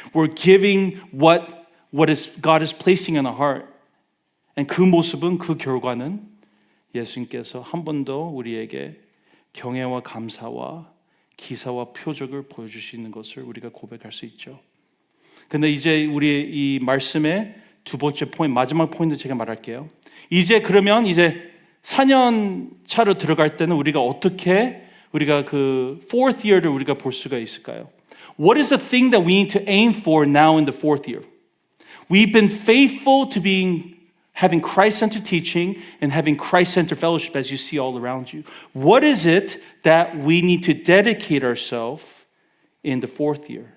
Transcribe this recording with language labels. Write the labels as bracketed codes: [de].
[en] We're giving what is God is placing in our heart. [ko] And 그 모습은 그 결과는 예수님께서 한 번 더 우리에게 경애와 감사와 기사와 표적을 보여주시는 것을 우리가 고백할 수 있죠. 근데 이제 우리 이 말씀의 두 번째 포인트, 마지막 포인트 제가 말할게요. 이제 그러면 이제 4년 차로 들어갈 때는 우리가 어떻게 우리가 그 fourth year를 우리가 볼 수가 있을까요? [en] What is the thing that we need to aim for now in the fourth year? We've been faithful to having Christ-centered teaching and having Christ-centered fellowship as you see all around you. What is it that we need to dedicate ourselves in the fourth year?